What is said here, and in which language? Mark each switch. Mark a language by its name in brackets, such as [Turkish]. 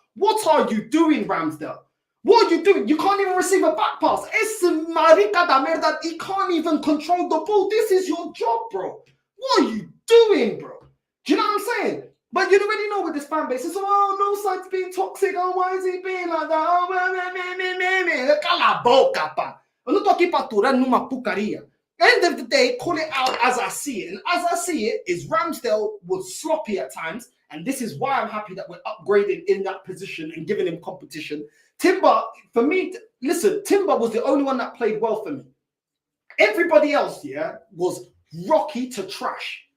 [English] What are you doing, Ramsdale? What are you doing? You can't even receive a back pass. [Portuguese] Es marica da merda. [English] He can't even control the ball. This is your job, bro. What are you doing, bro? Do you know what I'm saying? But you already know with this fan base. It's oh, no side's being toxic. Oh, why is he being like that? [Portuguese] Oh, cala a boca, pá. Eu não tô aqui para aturar numa porcaria. [English] End of the day, call it out as I see it. And as I see it, is Ramsdale was sloppy at times. And this is why I'm happy that we're upgrading in that position and giving him competition. Timber, for me, listen, Timber was the only one that played well for me. Everybody else, yeah, was rocky to trash.